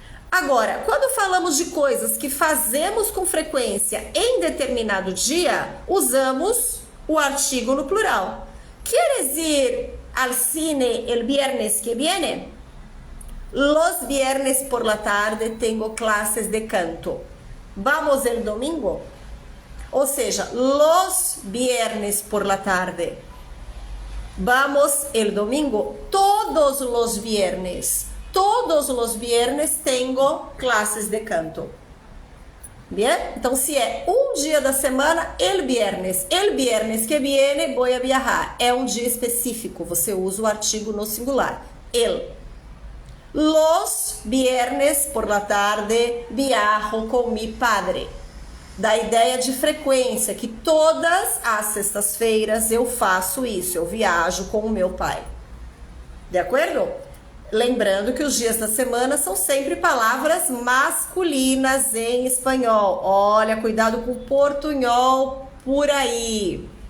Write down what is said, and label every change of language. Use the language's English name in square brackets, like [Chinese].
[Portuguese] Agora, quando falamos de coisas que fazemos com frequência em determinado dia, usamos o artigo no plural. [Spanish] ¿Quieres ir al cine el viernes que viene? Los viernes por la tarde tengo clases de canto. ¿Vamos el domingo? [Portuguese] Ou seja, [Spanish] los viernes por la tarde. ¿Vamos el domingo? Todos los viernes. Todos los viernes tengo clases de canto. Bien? [Portuguese] Então, se é um dia da semana, [Spanish] el viernes que viene voy a viajar. [Portuguese] É um dia específico, você usa o artigo no singular. [Spanish] El. Los viernes por la tarde viajo con mi padre. [Portuguese] Da ideia de frequência, que todas as sextas-feiras eu faço isso, eu viajo com o meu pai. De acordo? Lembrando que os dias da semana são sempre palavras masculinas em espanhol. Olha, cuidado com o portunhol por aí.